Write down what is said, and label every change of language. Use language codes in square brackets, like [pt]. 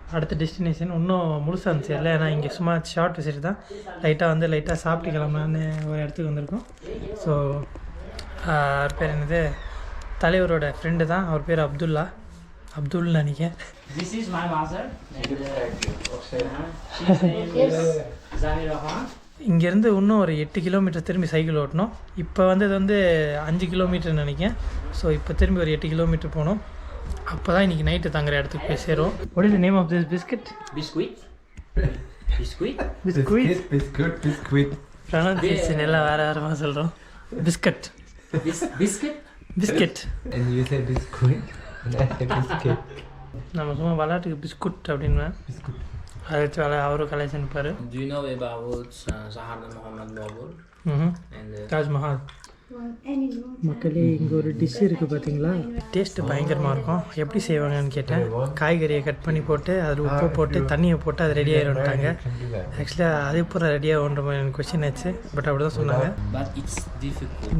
[ta] அடுத்த டெஸ்டினேஷன் இன்னும் முழுசாக இருந்துச்சு இல்லை, ஏன்னா இங்கே சும்மா ஷார்ட் விசிட் தான். லைட்டாக சாப்பிட்டு கிளம்பலான்னு ஒரு இடத்துக்கு வந்திருக்கோம். ஸோ அவர் பேர் என்னது, தலைவரோட ஃப்ரெண்டு தான், அவர் பேர் அப்துல்னு நினைக்கிறேன். [en] This is my mother. She's name is Zamira Khan. [ta] இங்கேருந்து இன்னும் ஒரு 8 கிலோமீட்டர் திரும்பி சைக்கிள் ஓட்டணும். இப்போ வந்து இது வந்து 5 கிலோமீட்டர் நினைக்கிறேன். ஸோ இப்போ திரும்பி ஒரு 8 கிலோமீட்டர் போகணும். அப்போ தான் இன்றைக்கி நைட்டு தங்குற இடத்துக்கு போய் சேரும். [en] What is the name of this biscuit? Biscuit. Biscuit. Biscuit. [ta] Pronunciation எல்லாம் வேறு சொல்கிறோம். Biscuit. Biscuit. [en] And you say biscuit? And I say biscuit. [ta] நம்ம சும்மா விளையாட்டுக்கு பிஸ்குட் அப்படின்னு அதை வச்சு அவரும் கலெக்ஷன் இருப்பார். [en] Do you know about Zahar Muhammad Babur? And [ta] Taj Mahal. மக்களே, இங்கே ஒரு டிஷ் இருக்குது பார்த்தீங்களா, டேஸ்ட்டு பயங்கரமாக இருக்கும். எப்படி செய்வாங்கன்னு கேட்டேன். காய்கறியை கட் பண்ணி போட்டு அதில் உப்பு போட்டு தண்ணியை போட்டு அது ரெடி ஆகிடும்ட்டாங்க. ஆக்சுவலாக அது பூரா ரெடியாக ஒன்ற மாதிரி எனக்கு கொஸ்டின் ஆச்சு. பட் அப்படி தான் சொன்னாங்க. [en] but it's difficult.